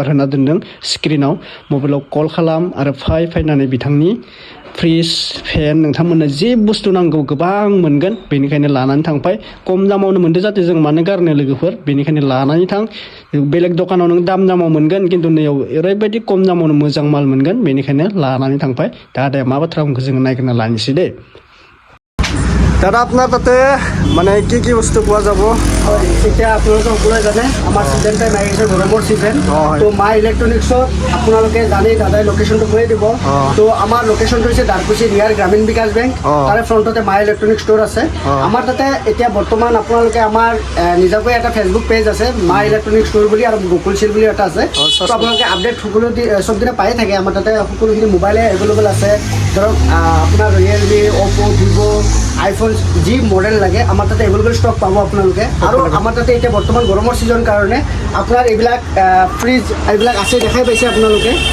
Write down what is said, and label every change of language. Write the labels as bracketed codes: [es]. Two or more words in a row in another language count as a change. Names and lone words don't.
[brx] होना दोनदों स्क्रिनाव मबाइलाव कल खालाम आरो फायनानै बिथांनि [en] fridge fan [brx] नोंथांमोननो जे बुस्थु नांगौ गोबां मोनगोन बेनिखायनो लानानै थांफाय खम दामावनो मोनदो जाहाथे जों मानो गारनो लोगोफोर बेनिखायनो लानानै थां बेलेग दखानाव नों दामाव मोनगोन खिन्थु नैयाव ओरैबायदि खम दामावनो मोजां माल मोनगोन बेनिखायनो लानानै थांफाय दा आदाया मा बाथ्रा बुंखो जोङो नायग्रोना लानोसै दे [as] দাদা আপোনাৰ তাতে মানে কি বস্তু পোৱা যাব এতিয়া আপোনালোকে সকলোৱে জানে আমাৰ [en] season time [as] আহিছে গৰমৰ চিজন তো মা ইলেক্ট্ৰনিক্সত আপোনালোকে জানেই দাদাই লোকেশ্যনটো কৈ দিব তো আমাৰ লোকেশ্যনটো হৈছে দাৰকুছি নিয়াৰ গ্ৰামীণ বিকাশ বেংক তাৰে ফ্ৰণ্টতে মা ইলেক্ট্ৰনিক ষ্ট'ৰ আছে আমাৰ তাতে এতিয়া বৰ্তমান আপোনালোকে আমাৰ নিজাকৈ এটা [en] Facebook page [as] আছে মা ইলেক্ট্ৰনিক ষ্ট'ৰ বুলি আৰু গুগল চিল বুলি এটা আছে তো আপোনালোকে আপডেট সকলো চব দিনে পায়ে থাকে আমাৰ তাতে সকলোখিনি মোবাইলে এভেইলেবল আছে ধৰক আপোনাৰ ৰিয়েলমি অ'প' ভিভ' আইফোন যি মডেল লাগে আমাৰ তাতে [en] available stock [as] পাব আপোনালোকে আৰু আমাৰ তাতে এতিয়া বৰ্তমান গৰমৰ ছিজন কাৰণে আপোনাৰ এইবিলাক ফ্ৰিজ এইবিলাক আছে দেখাই পাইছে আপোনালোকে